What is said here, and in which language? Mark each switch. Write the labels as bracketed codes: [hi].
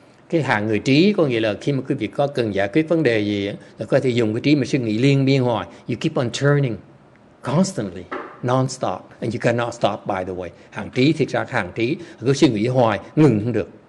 [vi] Cái hạng người trí có nghĩa là khi mà quý vị có cần giải quyết vấn đề gì là có thể dùng cái trí mà suy nghĩ liên miên hoài. [en] You keep on turning constantly, non-stop, and you cannot stop, by the way. [vi] Hạng trí thiệt ra hạng trí cứ suy nghĩ hoài, ngừng không được.